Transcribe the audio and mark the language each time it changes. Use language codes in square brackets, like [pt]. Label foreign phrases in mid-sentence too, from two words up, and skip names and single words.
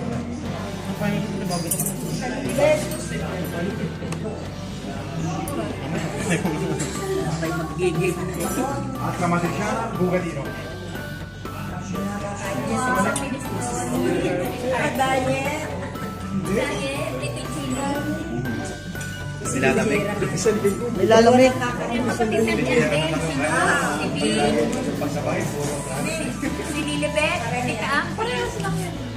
[it] At la matriciana, bucatino. [tl] Nilalamig. Nilalamig. Si Lilibet, si Kaang, parehas lang yun.